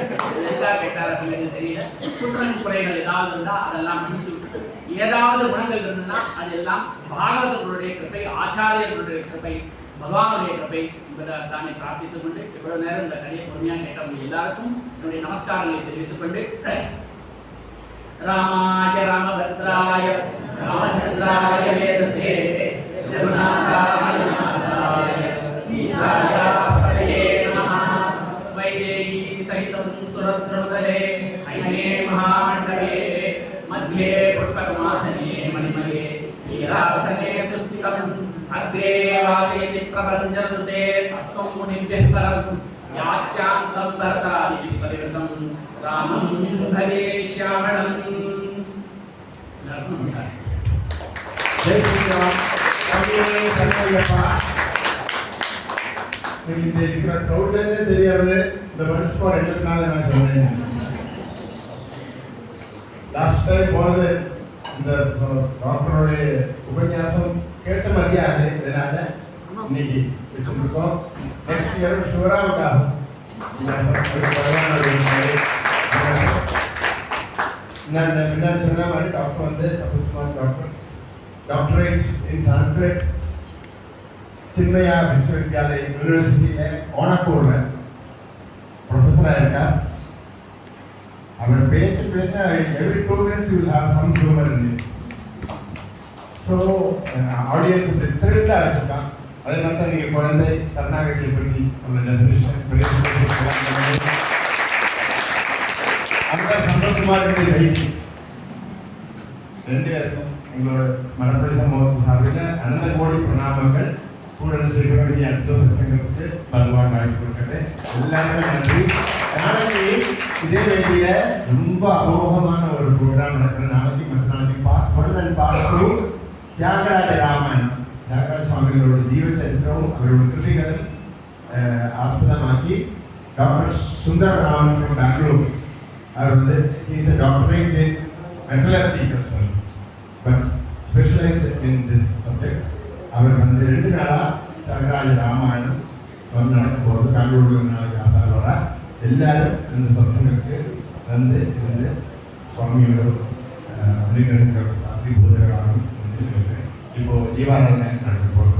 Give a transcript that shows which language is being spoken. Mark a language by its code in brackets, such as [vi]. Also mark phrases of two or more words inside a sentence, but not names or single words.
[ta] எதுக்காக கேட்டார் அப்படிங்கிறது தெரியல. குற்றம் குறைகள் ஏதாவது இருந்தால் அதெல்லாம் மன்னிச்சு விட்டுட்டு ஏதாவது குணங்கள் இருந்ததுன்னா அது எல்லாம் பாகவதர்களுடைய கிருப்பை, ஆச்சாரியர்களுடைய கிருப்பை, பகவானுடைய கிருப்பை என்பதை தானே பிரார்த்தித்துக் கொண்டு இவ்வளவு நேரம் இந்த கதையை பொறுமையாக கேட்டவங்க எல்லாருக்கும் என்னுடைய நமஸ்காரங்களை தெரிவித்துக் கொண்டு [sa] रामाय रामभद्राय रामचन्द्राय वेधसे रघुनाथाय सीतायाः पतये नमः. वैदेही सहितं सुरद्रुमतले हैमे महामण्डपे मध्ये पुष्पकमासने मणिमये लीलासने सुस्थितम् अग्रे वाचयति प्रपञ्चसुते तत्त्वं मुनिभ्यः परं यात्यान्तं भरतादि परिवृतं रामं भजे श्यामणम्. [hi] नमस्कार. जय श्री राम. [ta] இந்த இருக்கிற க்ரௌட்லேருந்தே தெரியாது இந்த [en] once for [ta] எல்லாம் நான் சொன்னேன். [en] last time [ta] போனது இந்த டாக்டருடைய உபன்யாசம் கேட்ட மதியாக இதனால இன்னைக்கு வச்சுருக்கோம். [en] next year [ta] ஷுவரா உண்டாகும். நான் முன்னாடி சொன்ன மாதிரி டாக்டர் வந்து சபத்குமார் டாக்டர், [en] doctorate in Sanskrit [ta] சின்மயா விஸ்வவித்யாலய யூனிவர்சிட்டியில் ஓனக்கூரில் ப்ரொஃபஸராக இருக்கார். அவர் பேச்சு [en] every 2 minutes you will have some humor in it. So audience [ta] இந்த த்ரில்ல வச்சிருக்கான். அதே மாதிரி தான் நீங்கள் குழந்தை சரணாகதியை பற்றி உள்ள டெஃபினிஷன் அந்த சந்தோஷமாக இருக்கிற வைத்தி 2 இருக்கும். எங்களோட மரப்பள்ளி சமூகத்தின் சார்பில் அனந்த கோடி பிரணாமங்கள். கூட செய்ய வேண்டிய அடுத்த சங்கத்துக்கு பகவான் வாய்ப்பு கொடுக்கட்டு. எல்லாருமே நன்றி. நாளைக்கு இதே வேண்டிய ரொம்ப அமோகமான ஒரு ப்ரோக்ராம் நடக்கிற நாளைக்கு மற்ற நாளைக்கு பார்த்து தியாகராஜ ராமாயணம், தியாகராஜ சுவாமிகளோட ஜீவ சரித்திரமும் அவரோட கிருதிகள் ஆஸ்பதமாக்கி டாக்டர் சுந்தர் ராமன் ஃப்ரம் பெங்களூர், அவர் வந்து [en] is a doctorate in metallurgy concerns but specialized in this subject. [ta] அவர் வந்து 2 நாளாக தியாகராஜ ராமாயணம் வந்து நடக்க போகிறது. பெங்களூரில் நாளைக்கு ஆதாரோட எல்லாரும் இந்த சத்சங்கத்துக்கு வந்து இருந்து சுவாமியோட அனுகிரகங்கள் பூதகராகும் இப்போ ஜீவாராதனை நடக்க போகிறோம்.